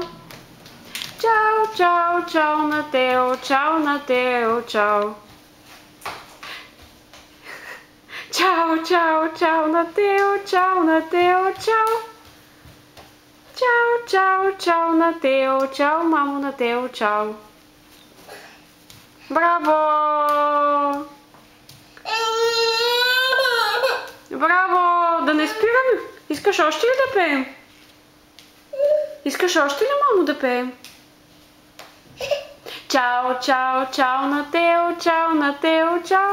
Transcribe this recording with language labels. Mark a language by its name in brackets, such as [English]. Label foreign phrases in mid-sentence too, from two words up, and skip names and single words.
[Italian] Ciao, ciao, ciao Nateo, ciao Nateo, ciao. Ciao, ciao, ciao Nateo, ciao Nateo, ciao. Ciao, ciao, ciao Nateo, ciao Mamo Nateo, ciao. [Bulgarian] Браво! Браво! Да не спирам! Искаш още ли да пеем? Искаш още ли, мамо, да пеем? [Italian] Ciao, ciao, ciao Nateo, ciao Nateo, ciao.